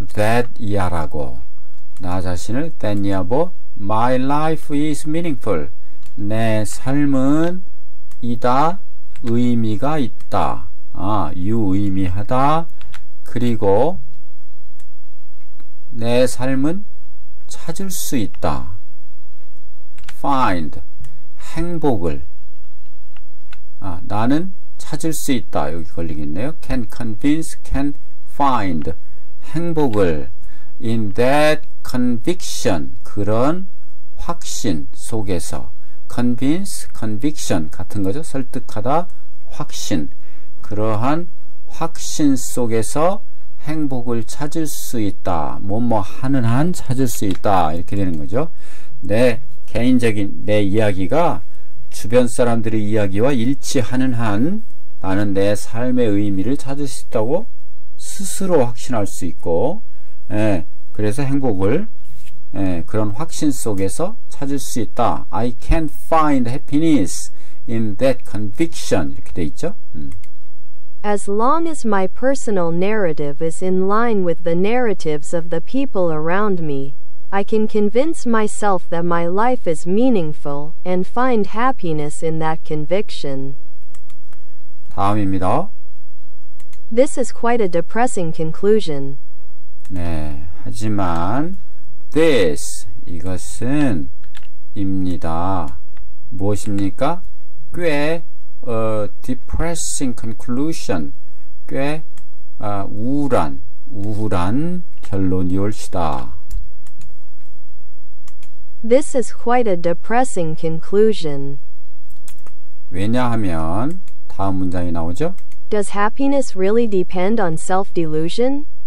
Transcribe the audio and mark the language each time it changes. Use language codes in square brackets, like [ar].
[en] that [ko] 이하라고 나 자신을 [en] that [ko] 이하고 [en] My life is meaningful. [ko] 내 삶은 이다 의미가 있다. 유의미하다. 그리고 내 삶은 찾을 수 있다. Find 행복을 나는 찾을 수 있다. 여기 걸리겠네요. [en] Can convince, can find [ko] 행복을 [en] in that conviction [ko] 그런 확신 속에서 [en] convince, conviction [ko] 같은 거죠. 설득하다, 확신 그러한 확신 속에서 행복을 찾을 수 있다. 뭐뭐 하는 한 찾을 수 있다. 이렇게 되는 거죠. 내 개인적인 내 이야기가 주변 사람들의 이야기와 일치하는 한 나는 내 삶의 의미를 찾을 수 있다고 스스로 확신할 수 있고 그래서 행복을 그런 확신 속에서 찾을 수 있다. [en] I can find happiness in that conviction [ko] 이렇게 돼 있죠. [en] As long as my personal narrative is in line with the narratives of the people around me, I can convince myself that my life is meaningful and find happiness in that conviction. [ko] 다음입니다. [en] This is quite a depressing conclusion. [ko] 하지만 this 이것은 입니다. 무엇입니까? 꽤 [en] depressing conclusion [ko] 꽤 우울한 결론이 올시다. [en] This is quite a depressing conclusion. [ko] 왜냐하면 다음 문장이 나오죠. [en] Does happiness really depend on self-delusion?